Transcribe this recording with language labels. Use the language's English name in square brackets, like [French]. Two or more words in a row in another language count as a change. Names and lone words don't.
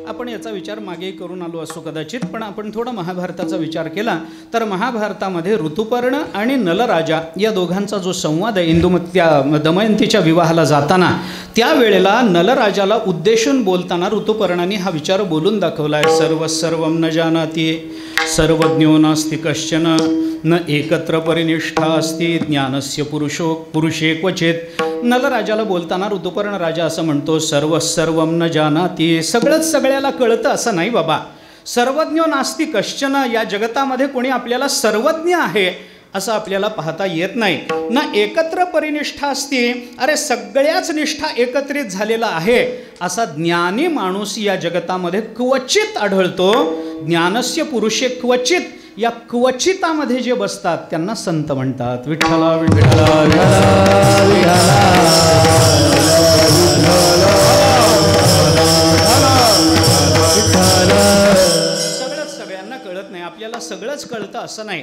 [Marathi] आपण याचा विचार मागे करून आलो असो कदाचित, पण आपण थोडा महाभारताचा विचार केला तर महाभारतामध्ये ऋतुपर्ण आणि नलराजा या दोघांचा जो संवाद आहे, इंदुमत्या दमयंतीच्या विवाहाला जाताना त्यावेळेला नलराजाला उद्देशून बोलताना ऋतुपर्णाने हा विचार बोलून दाखवला आहे. [Sanskrit] सर्वं न जानाति सर्वज्ञो नास्ति कश्चन न एकत्र परिनिष्ठा अस्ति ज्ञानस्य पुरुषे क्वचित. [Marathi] नलराजाला बोलताना ऋतुपर्ण राजा असं म्हणतो, [Sanskrit] सर्वं न जानाति, [Marathi] सगळंच सगळ्याला कळतं असं नाही बाबा. [Sanskrit] सर्वज्ञो नास्ति कश्चन, [Marathi] या जगतामध्ये कोणी आपल्याला सर्वज्ञ आहे असं आपल्याला पाहता येत नाही. [Sanskrit] ना एकत्र परिनिष्ठा असती, [Marathi] अरे सगळ्याच निष्ठा एकत्रित झालेला आहे असा ज्ञानी माणूस या जगतामध्ये क्वचित आढळतो. [Sanskrit] ज्ञानस्य पुरुषे क्वचित, [Marathi] या क्वचितामध्ये जे बसतात त्यांना संत म्हणतात. विठ्ठला विठ्ठला सगळंच सगळ्यांना कळत नाही, आपल्याला सगळंच कळतं असं नाही.